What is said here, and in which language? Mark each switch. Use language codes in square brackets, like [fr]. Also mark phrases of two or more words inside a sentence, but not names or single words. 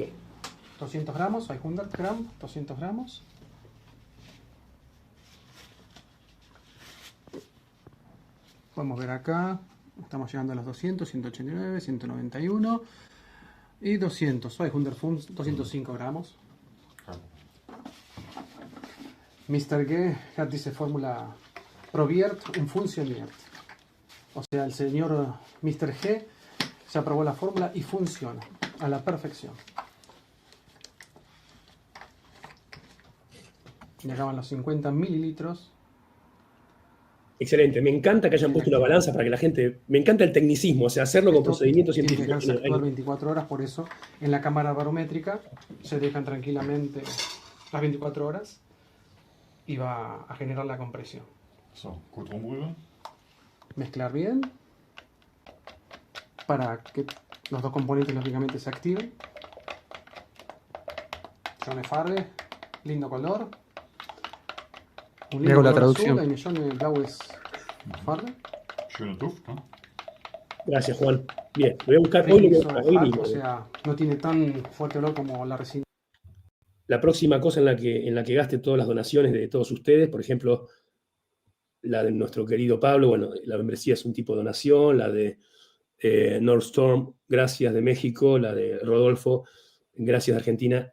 [es] 200 gramos, 500 gramos, 200 gramos. Podemos ver acá, estamos llegando a los 200, 189, 191 y 200. 205 gramos. Mr. [de] G hat diese Fórmula probiert und funktioniert. [es] O sea, el señor Mr. G se aprobó la fórmula y funciona a la perfección. Y acá van los 50 mililitros. Excelente, me encanta que hayan puesto una balanza para que la gente... Me encanta el tecnicismo, o sea, hacerlo con procedimientos científicos. Tiene que dejarse actuar 24 horas, por eso en la cámara barométrica se dejan tranquilamente las 24 horas y va a generar la compresión. [de] So, gut rumrühren. [es] Mezclar bien para que los dos componentes lógicamente se activen. [de] Schöne Farbe, [es] lindo color. Un lindo hago la color traducción. azul, [de] eine schöne blaues Farbe. Schöner Duft, [es] ¿no? Gracias, Juan. Bien, lo voy a buscar hoy, hoy mismo. O sea, no tiene tan fuerte olor como la resina. La próxima cosa en la que gaste todas las donaciones de todos ustedes, por ejemplo, la de nuestro querido Pablo, bueno, la membresía es un tipo de donación, la de Nordstorm, gracias de México, la de Rodolfo, gracias de Argentina.